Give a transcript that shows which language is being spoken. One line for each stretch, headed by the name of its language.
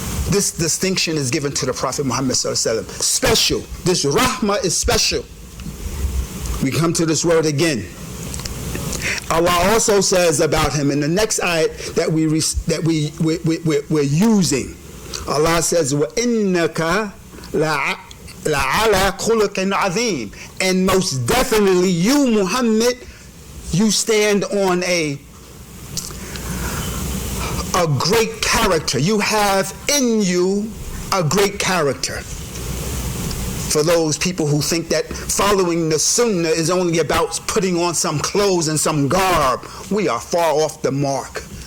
English: This distinction is given to the Prophet Muhammad sallallahu alaihi wasallam. Special. This rahmah is special. We come to this word again. Allah also says about him in the next ayat that we're using. Allah says,
Arabic: وَإِنَّكَ لَعَلَى خُلُقٍ عَظِيمٍ.
English: And most definitely you, Muhammad, you stand on a great character. You have in you a great character. For those people who think that following the sunnah is only about putting on some clothes and some garb, we are far off the mark.